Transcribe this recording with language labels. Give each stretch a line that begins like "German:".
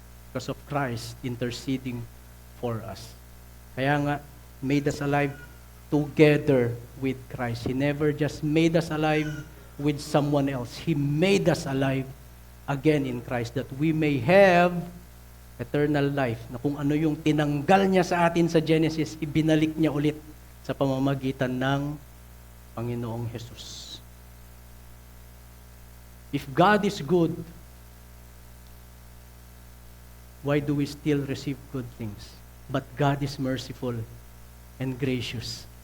English: Because of Christ interceding for us.
Filipino: Kaya nga,
English: made us alive together with Christ. He never just made us alive with someone else. He made us alive again in Christ that we may have eternal life.
Filipino: Na kung ano yung tinanggal niya sa atin sa Genesis, ibinalik niya ulit sa pamamagitan ng Panginoong Jesus.
English: If God is good, why do we still receive good things? But God is merciful and gracious.